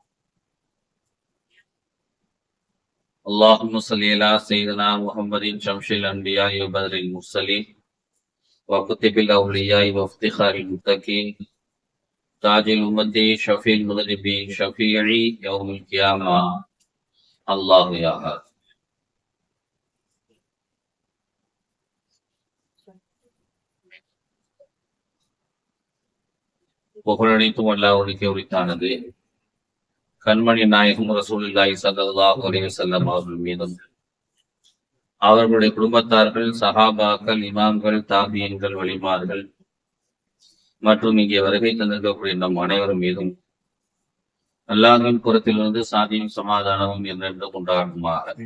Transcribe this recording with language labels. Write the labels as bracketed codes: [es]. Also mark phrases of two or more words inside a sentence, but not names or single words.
[ar] اللهم صل على سيدنا محمد شمس الأنبياء وبدر المرسلين وكتب الأولياء وافتخار المتقين تاج الأمة شفيع المذنبين شفيعي يوم القيامة الله يا هاد. [ta] புகழனைத்தும் அல்லாஹ்வுக்கே உரித்தானது. கண்மணி நாயகம் [ar] رسول الله صلى الله عليه وسلم [ta] அவர்கள் மீதும் அவர்களுடைய குடும்பத்தார்கள், சஹாபாக்கள், இமாம்கள், தாபியீன்கள், வலிமார்கள் மற்றும் இங்கே வருகை தந்திருக்கக்கூடிய நம் அனைவரும் மீதும் அல்லாஹ்வின் புறத்திலிருந்து சாந்தியும் சமாதானமும் என்றென்று கொண்டாடுமாக.